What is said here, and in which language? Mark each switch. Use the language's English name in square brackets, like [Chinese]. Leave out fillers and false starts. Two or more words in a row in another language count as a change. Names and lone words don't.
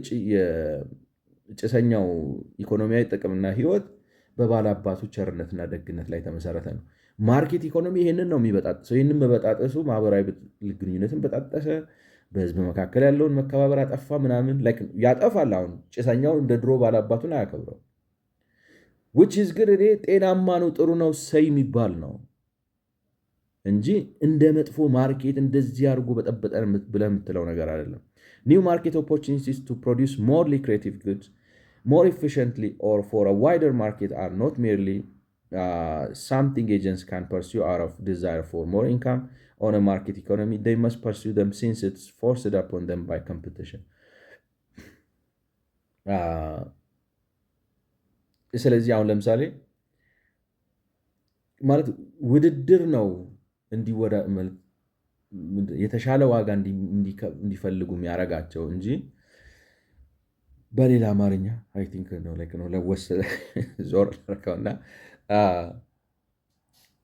[Amharic] የጭሰኛው ኢኮኖሚያዊ ጥቅምና ህይወት በባላባቱ ቸርነትና ደግነት ላይ ተመሰረተ ነው። [English] market economy [Amharic] ይህንን ነው የሚበጣጥሰው። ይህንን በበጣጠሱ ማህበራዊ ግንኙነትን በጣጠሰ፣ በህዝብ መካከል ያለውን መከባበር አጠፋ፣ ምናምን ያጠፋል። አሁን ጭሰኛው እንደ ድሮ ባላባቱን አያከብረው። [English] which is good [Amharic] እኔ ጤናማ ነው ጥሩ ነው ሰይ የሚባል ነው እንጂ እንደ መጥፎ ማርኬት እንደዚህ አድርጎ በጠበጠን ብለህ የምትለው ነገር አይደለም። [English] new market opportunities to produce more creative goods more efficiently or for a wider market are not merely something agents can pursue out of desire for more income on a market economy. They must pursue them since it's forced upon them by competition. [Amharic] ስለዚህ አሁን ለምሳሌ ማለት ውድድር ነው የተሻለ ዋጋ እንዲፈልጉ የሚያደርጋቸው እንጂ በሌላ አማርኛ [English] I think [Amharic] ነው ለወስ ዞር እና